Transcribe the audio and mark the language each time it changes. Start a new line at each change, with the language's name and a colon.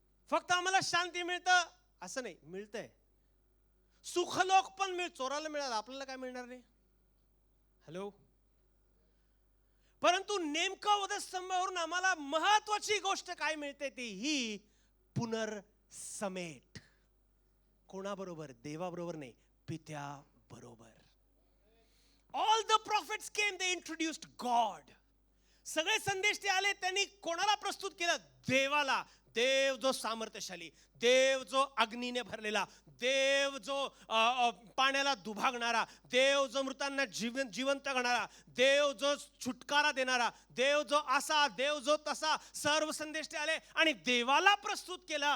Marathi: फक्त आम्हाला शांती मिळतं असं नाही, मिळतंय. सुखलोक पण चोराला मिळालं, आपल्याला काय मिळणार नाही? हॅलो. परंतु नेमकं वधस्तंभावरून आम्हाला महत्वाची गोष्ट काय मिळते ती ही पुनर्समेट. कोणाबरोबर? देवाबरोबर नाही, पित्याबरोबर.
English: All the prophets came, they introduced God.
Marathi: सगळे संदेश ते आले, त्यांनी कोणाला प्रस्तुत केलं? देवाला. देव जो सामर्थ्यशाली, देव जो अग्नीने भरलेला, देव जो पाण्याला दुभागणारा, देव जो मृतांना जिवंत करणारा, देव जो छुटकारा देणारा, देव जो असा, देव जो तसा, सर्व संदेश ते आले आणि देवाला प्रस्तुत केला.